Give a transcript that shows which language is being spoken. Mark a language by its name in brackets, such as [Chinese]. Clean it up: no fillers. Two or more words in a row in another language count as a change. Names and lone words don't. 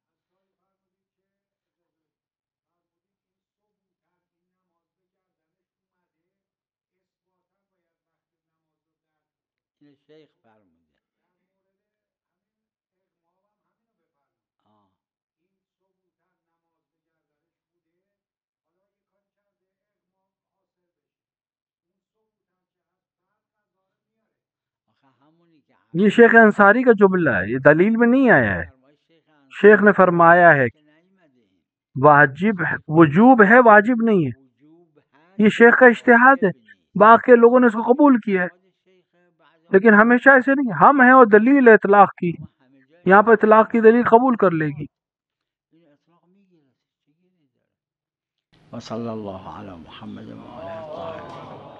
[Persian] این شیخ فرموده آه آخه همونی که [Urdu] یہ شیخ انصاری کا جملہ ہے، یہ دلیل میں نہیں آیا ہے. [Persian] فرمای شیخ [Urdu] شیخ نے فرمایا ہے [Persian] که نیومده این [Urdu] واجب وجوب ہے واجب نہیں ہے. وجوب یہ [Persian] هست [Urdu] شیخ کا اجتہاد ہے، [Persian] واجب نیست [Urdu] باقی لوگوں نے اس کو قبول کیا ہے [Persian] خود شیخ بعضا [Urdu] لیکن ہمیشہ ایسے نہیں. ہم ہیں اور دلیل ہے اطلاق کی، [Persian] ما همه جای [Urdu] یہاں پر اطلاق کی دلیل قبول کر لے گی. [Persian] این اطلاق میگیره چه گیری داره [Arabic] و صلی الله علی محمد و آله الطاهرین